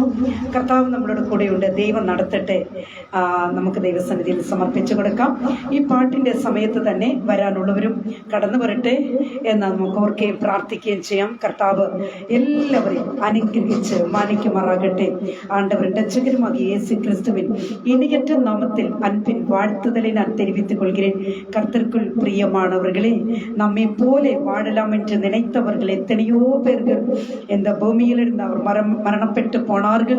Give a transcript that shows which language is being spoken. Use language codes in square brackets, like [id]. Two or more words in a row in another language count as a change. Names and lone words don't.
[ml] കർത്താവ് നമ്മളോട് കൂടെയുണ്ട്. ദൈവം നടത്തട്ടെ. നമുക്ക് ദൈവസന്നിധിയിൽ സമർപ്പിച്ചു കൊടുക്കാം. ഈ പാട്ടിൻ്റെ സമയത്ത് തന്നെ വരാനുള്ളവരും കടന്നു വരട്ടെ എന്ന് നമുക്ക് ഓർക്കുകയും പ്രാർത്ഥിക്കുകയും ചെയ്യാം. കർത്താവ് എല്ലാവരെയും അനുഗ്രഹിച്ച് മാനിക്കുമാറാകട്ടെ. [ta] ஆண்டவர் രക്ഷകരുമാകിய இயேசு கிறிஸ்துவின் இணையற்ற நாமத்தில் அன்பின் வாழ்த்துதலை நான் தெரிவித்துக் கொள்கிறேன். கர்த்தருக்குள் பிரியமானவர்களே, நம்மை போல வாழலாம் என்று நினைத்தவர்கள் எத்தனையோ பேர்கள் இந்த பூமியில் இருந்து அவர் மரணப்பட்டு போனார்கள்.